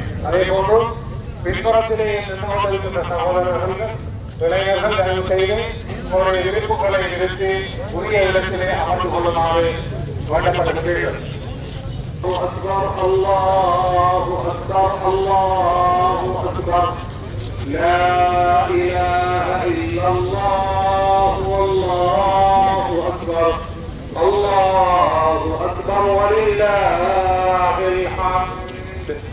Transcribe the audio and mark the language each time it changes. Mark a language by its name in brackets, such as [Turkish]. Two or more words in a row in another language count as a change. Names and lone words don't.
[Tamil] அதே போன்று பின்புறத்திலே நின்று கொண்டிருக்கின்ற சகோதரர்கள் இளைஞர்கள் தயவு செய்து உங்களுடைய விருப்புகளை நிறுத்தி உரிய இடத்திலே அமர்ந்து கொள்ளுமாறு வேண்டப்படுகிறீர்கள். [Arabic] الله أكبر الله أكبر لا إله إلا الله والله أكبر الله أكبر ولله الحمد.